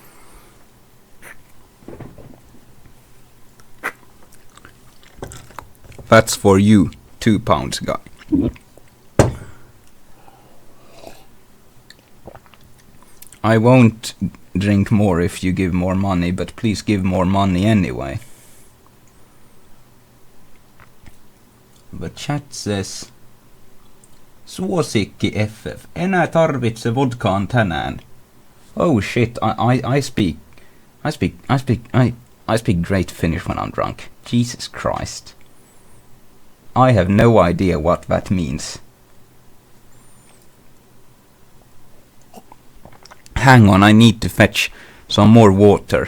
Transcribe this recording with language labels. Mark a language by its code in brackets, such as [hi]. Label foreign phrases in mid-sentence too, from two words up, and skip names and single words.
[en] That's for you, £2 guy. I won't drink more if you give more money, but please give more money anyway. The chat says, [fi] Suosikki FF, enää tarvitse vodkaan tänään. [en] Oh shit, I speak great Finnish when I'm drunk. Jesus Christ. I have no idea what that means. Hang on, I need to fetch some more water.